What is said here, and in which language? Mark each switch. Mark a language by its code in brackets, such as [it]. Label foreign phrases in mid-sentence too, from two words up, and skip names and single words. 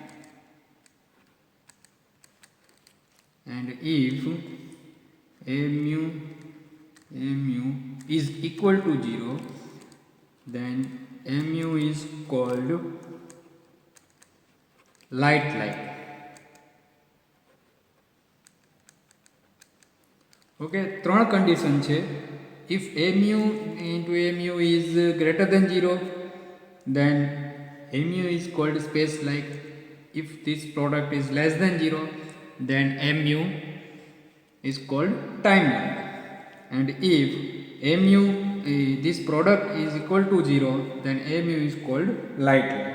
[en] and if a mu is equal to 0, then a mu is called light-like. [gu] ઓકે, ત્રણ કન્ડિશન છે. [en] ઇફ a mu into a mu is greater than 0, then a mu is called space like. If this product is less than 0, then a mu is called time like. And if a mu this product is equal to 0, then a mu is called light like.